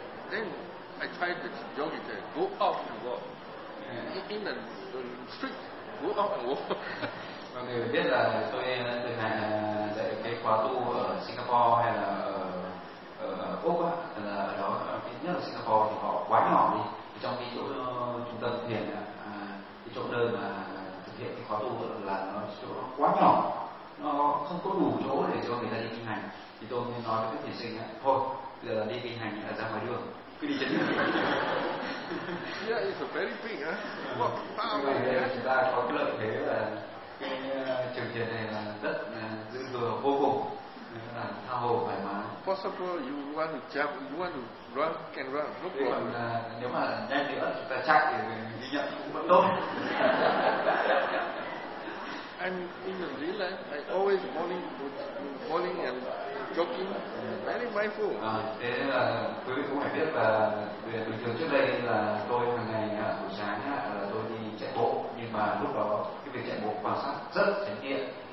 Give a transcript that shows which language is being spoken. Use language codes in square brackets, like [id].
[en] Then I tried to jog it there. Go out and walk. In the street, go out and walk. [vi] Mọi người biết là tôi từng hành dạy cái khóa tu ở Singapore hay là ở Úc á, là ở đó nhất là Singapore thì họ quá nhỏ đi, trong cái chỗ trung tâm thiền cái chỗ nơi mà thực hiện cái khóa tu là nó chỗ nó quá nhỏ, nó không có đủ chỗ để cho người ta đi kinh hành. Thì tôi mới nói với các thiền sinh thôi giờ đi kinh hành ở ra ngoài đường cứ đi chân. [en] Yeah, it's a very big, huh? [vi] Vậy là chúng ta có cái lợi thế là cái trường thiền này là rất dư thừa vô cùng, là tha hồ thoải mái. [en] Possible you want to jump, you want to run, can run. [vi] Nếu mà nhanh nữa chúng ta chạy thì ghi nhận cũng vẫn tốt. [en] I'm in the relay. I always morning and jogging, very mindful. [vi] Thế là quý vị cũng phải biết là về bình thường trước đây là tôi hàng ngày buổi sáng là tôi đi chạy bộ, nhưng mà lúc đó cái việc chạy bộ quan sát rất chánh niệm.